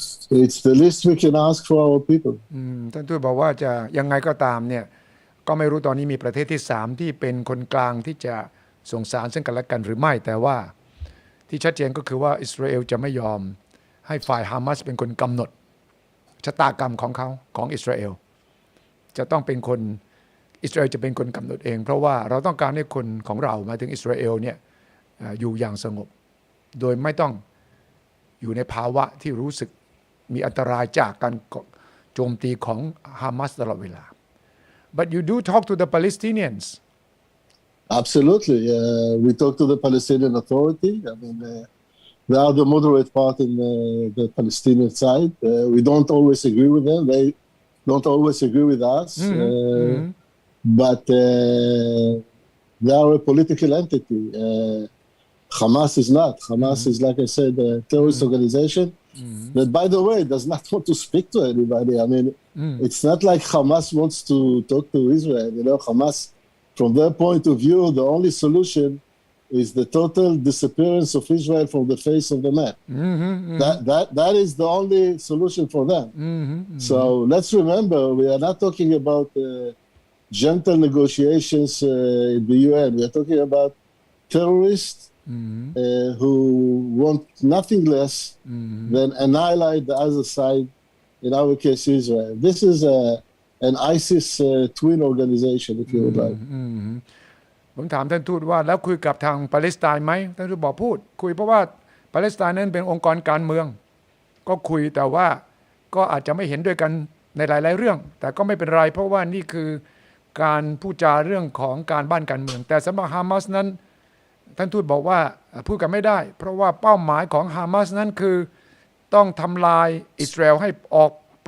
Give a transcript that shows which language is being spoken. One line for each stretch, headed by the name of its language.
English: It's the least we can ask for our people.
Thai: ท่านทูตบอกว่าจะยังไงก็ตามเนี่ยก็ไม่รู้ตอนนี้มีประเทศที่3ที่เป็นคนกลางที่จะส่งสารซึ่งกันและกันหรือไม่แต่ว่าที่ชัดเจนก็คือว่าอิสราเอลจะไม่ยอมให้ฝ่ายฮามาสเป็นคนกำหนดชะตากรรมของเขาของอิสราเอล จะต้องเป็นคนอิสราเอลจะเป็นคนกำหนดเองเพราะว่าเราต้องการให้คนของเราหมายถึงอิสราเอลเนี่ยอยู่อย่างสงบโดยไม่ต้องอยู่ในภาวะที่รู้สึกมีอันตรายจากการโจมตีของฮามาสตลอดเวลา
English: but you do talk to the Palestinians Absolutely. We talk to the Palestinian Authority. I mean, they are the moderate part in the Palestinian side. We don't always agree with them. They don't always agree with us. But they are a political entity. Hamas is not. Hamas is, like I said, a terrorist organization that, by the way, does not want to speak to anybody. I mean, it's not like Hamas wants to talk to Israel. You know, Hamas, from their point of view, the only solution is the total disappearance of Israel from the face of the map. That is the only solution for them. So let's remember, we are not talking about gentle negotiations in the UN. We are talking about terrorists who want nothing less than annihilate the other side, in our case, Israel. This is an ISIS twin organization, if you would like.
Thai: ผมถามท่านทูตว่าแล้วคุยกับทางปาเลสไตน์ไหมท่านทูตบอกพูดคุยเพราะว่าปาเลสไตน์นั้นเป็นองค์กรการเมืองก็คุยแต่ว่าก็อาจจะไม่เห็นด้วยกันในหลายๆเรื่องแต่ก็ไม่เป็นไรเพราะว่านี่คือการพูดจาเรื่องของการบ้านการเมืองแต่สำหรับฮามาสนั้นท่านทูตบอกว่าพูดกันไม่ได้เพราะว่าเป้าหมายของฮามาสนั้นคือต้องทำลายอิสราเอลให้ออกไป